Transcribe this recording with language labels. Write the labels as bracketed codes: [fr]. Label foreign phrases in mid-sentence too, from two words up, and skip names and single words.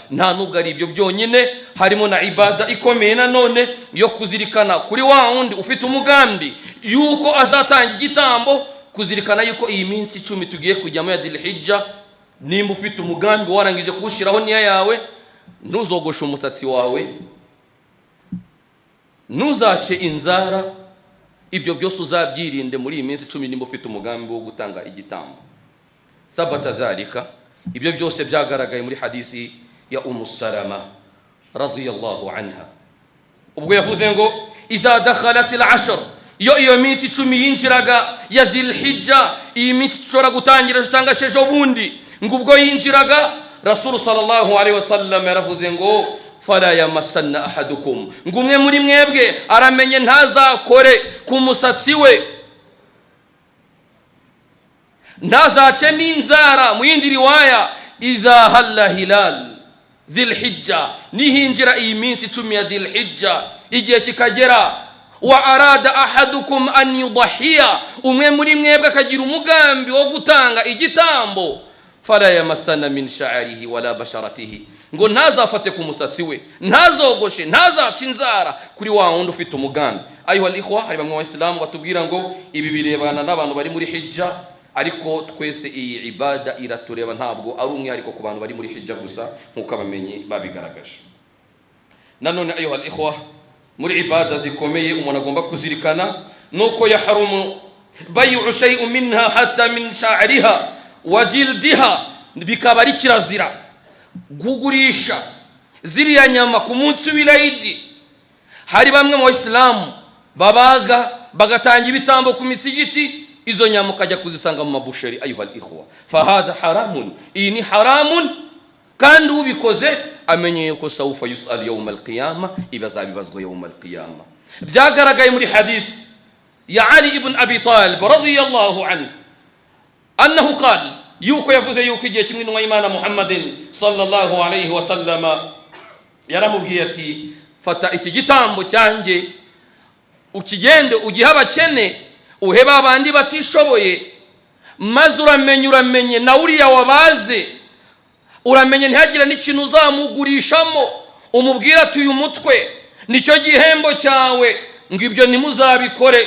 [rw] Nta nubwo ari ibyo byonyine, harimo na ibada ikomeye nanone yo kuzirikana kuri wa wundi ufite umugambi yuko azatanga igitambo, kuzirikana yuko iyi minsi 10 tugiye kujyamo ya Dhul-Hijja, nimba ufite umugambi warangije kuwushyiraho niya yawe, ntuzogoshe umusatsi wawe, ntuzace inzara, ibyo byose uzabyirinde muri iyi minsi 10 nimba ufite umugambi wo gutanga igitambo. [ar] ثبت ذلك, [rw] ibyo byose byagaragaye muri hadisi ya Salama [ar] رضي الله عنها, [rw] ubwo yavuze [ar] ngo إذا دخلت العشر, [rw] iyo minsi 10 yinjiraga ya Dhul-Hijja, iyi minsi tushobora gutangira tutanga shejo bundi, ngo ubwo yinjiraga [ar] رسول صلى الله عليه وسلم [rw] yaravuze ngo [ar] فلا يمسنّ أحدكم, [rw] ngo umwe muri mwebwe aramenye ntazakore ku musatsi we, ntazace n'inzara. Mu yindi riwaya [ar] إذا هلّ هلال ذي الحجة, [rw] nihinjira iyi minsi 10 ya Dhul-Hijja, igihe kikagera, [ar] وأراد أحدكم أن يضحي, [rw] umwe muri mwebwe akagira umugambi wo gutanga igitambo, [ar] فلا يمسنّ من شعره ولا بشرته, [rw] ngo ntazafate ku musatsi we, ntazogoshe, ntazaca inzara kuri wa wundi ufite umugambi. [ar] أيها الإخوة, [rw] hari bamwe Abaislamu batubwira ngo ibi birebana n'abantu bari muri hijja, ariko twese iyi ibada iratureba, ntabwo ari umwihariko ku bantu bari muri hijja gusa nk'uko abamenyi babigaragaje. Nanone [ar] أيها الإخوة, [rw] muri ibada zikomeye umuntu agomba kuzirikana nuko [ar] يحرم بيع شيء منها حتى من شعرها وجلدها, [rw] bikaba ari kirazira gugurisha ziriya nyama ku munsi w'Eid. Hari bamwe mu Islamu babaga bagatanga ibitambo ku misigiti, izo nyama ukajya kuzisanga mu mabusheri. [ar] أيها الإخوة، فهذا حرام, [rw] iyi ni haramun, kandi ubikoze amenye yuko [ar] سوف يسأل يوم القيامة, [rw] ibazabibazwa [ar] يوم القيامة. [rw] Byagaragaye muri hadisi ya Ali ibn Abi Talib [ar] رضي الله عنه أنه قال, [rw] yuko yavuze yuko igihe kimwe n'umwa Imana Muhammadin [ar] صلى الله عليه وسلم [rw] yaramubwiye ati, fata iki gitambo cyanjye ukigende ugiha abakene, uheba abandi batishoboye, maze uramenye na uriya wabaze, uramenye ntihagire n'ikintu uzamugurishamo, umubwira ati uyu mutwe nicyo gihembo cyawe, ngo ibyo nimuzabikore.